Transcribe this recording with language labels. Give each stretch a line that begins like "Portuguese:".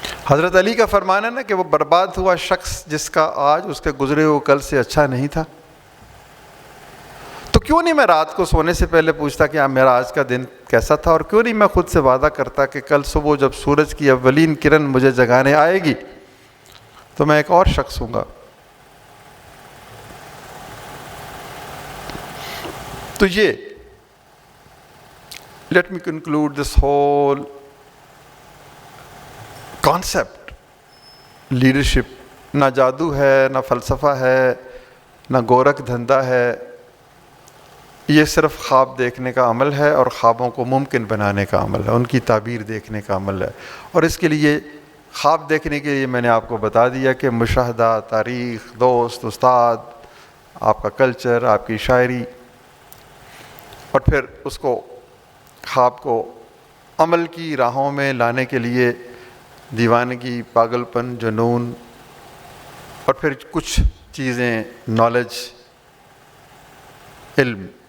Urdu: حضرت علی کا فرمان ہے نا کہ وہ برباد ہوا شخص جس کا آج اس کے گزرے ہوئے کل سے اچھا نہیں تھا. تو کیوں نہیں میں رات کو سونے سے پہلے پوچھتا کہ میرا آج کا دن کیسا تھا, اور کیوں نہیں میں خود سے وعدہ کرتا کہ کل صبح جب سورج کی اولین کرن مجھے جگانے آئے گی تو میں ایک اور شخص ہوں گا. تو یہ
English: Let me conclude this whole concept.
Urdu: Leadership نہ جادو ہے, نہ فلسفہ ہے, نہ گورکھ دھندا ہے. یہ صرف خواب دیکھنے کا عمل ہے, اور خوابوں کو ممکن بنانے کا عمل ہے, ان کی تعبیر دیکھنے کا عمل ہے. اور اس کے لیے خواب دیکھنے کے لیے میں نے آپ کو بتا دیا کہ مشاہدہ, تاریخ, دوست, استاد, آپ کا کلچر, آپ کی شاعری, اور پھر اس کو خواب کو عمل کی راہوں میں لانے کے لیے دیوانگی, پاگل پن, جنون, اور پھر کچھ چیزیں نالج, علم.